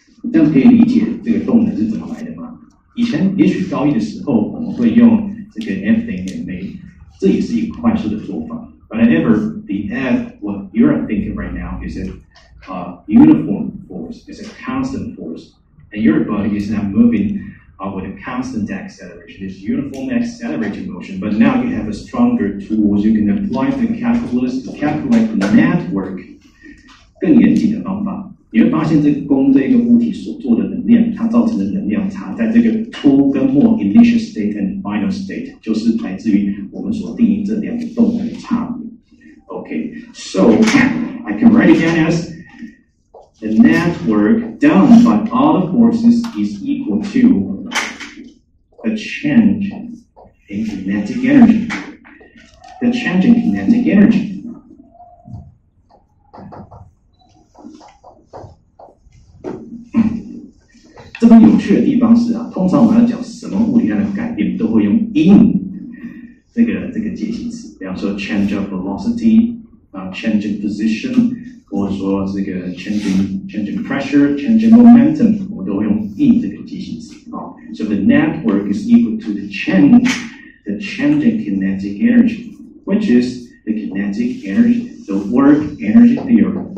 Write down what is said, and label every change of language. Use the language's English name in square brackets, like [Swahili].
[Chinese] 这样可以理解这个动能是怎么来的吗？以前也许高一的时候我们会用这个 F 等于 ma， 这也是一个快速的做法。 [English] But however, the F, what you're thinking right now, is a uniform force, it's a constant force, and your body is now moving with a constant acceleration. It's uniform accelerated motion, but now you have a stronger tools. You can apply the calculus to calculate the net work. [Chinese] 更严谨的方法，你会发现这个物体所做的能量，它造成的能量差，在这个初跟末 [English] initial state and final state， [Chinese] 就是来自于我们所定义这两个动能的差别。 [English] Okay, so I can write it down as the net work done by all the forces is equal to the change in kinetic energy. The change in kinetic energy. [Chinese] 这边有趣的地方是啊，通常我们要讲什么物理量的改变，都会用 in 这个介系词，比方说 [English] change of velocity、 change in position， [Chinese] 或者说这个 [English] change in pressure、 change in momentum， [Chinese] 我们都会用 in 这个介系词啊。 [English] So the net work is equal to the change in kinetic energy, which is the kinetic energy, the work energy theory.